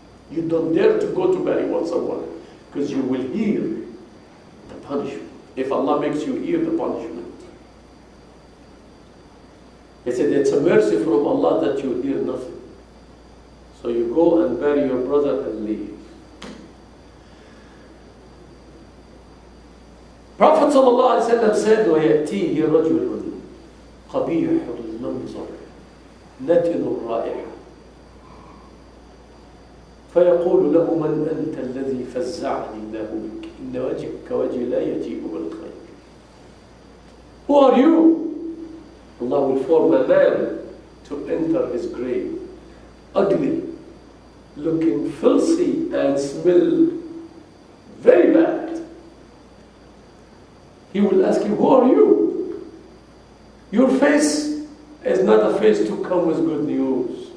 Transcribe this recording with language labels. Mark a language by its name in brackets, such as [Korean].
[English] You don't dare to go to bury someone, because you will hear the punishment. If Allah makes you hear the punishment. He said, it's a mercy from Allah that you hear nothing. So you go and bury your brother and leave. Prophet ﷺ said, [Arabic] وَيَأْتِيهِ رَجُلٌ قَبِيحُ الْمَنْظَرِ نَتِنُ الرَّائِحَةِ فيقول له من أنت الذي فزعني الله بك إن وجهك وجه لا يجيء بالخير. [English] Who are you? Allah will form a man to enter his grave, ugly, looking filthy and smell very bad. He will ask him, who are you? Your face is not a face to come with good news.